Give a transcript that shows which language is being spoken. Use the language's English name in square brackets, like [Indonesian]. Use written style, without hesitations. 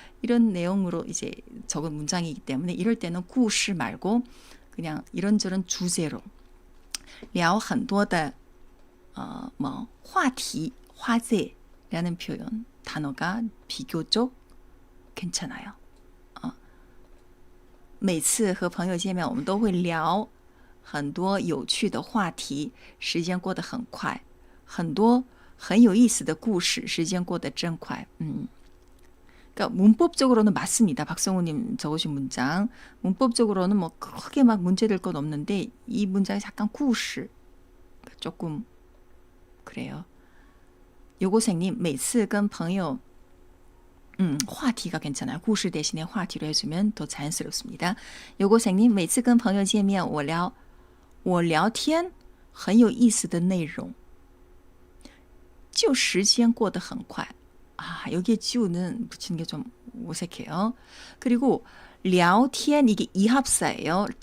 [Korean] 이런 내용으로 이제 적은 문장이기 때문에 이럴 때는 故事 말고 그냥 이런저런 주제로 聊很多的뭐话题, 화제라는 표현, 단어가 비교적 괜찮아요. [Chinese] 每次和朋友见面我们都会聊很多有趣的话题，时间过得很快。很多很有意思的故事，时间过得真快。 [Korean] 그러니까 문법적으로는 맞습니다. 박성우님 적으신 문장. 문법적으로는 뭐 크게 막 문제될 건 없는데 이 문장이 약간 故事 조금 그래요. 요고생님, [Chinese] 每次跟朋友 [Korean] 话题가 괜찮아요. 故事 대신에 话题로 해주면 더 자연스럽습니다. [Chinese] 요고생님, 每次跟朋友见面我聊天很有意思的内容就时间过得很快. [Korean] 여기에 지우는 붙이는 게 좀 어색해요. 그리고 聊天 이게 이합사예요.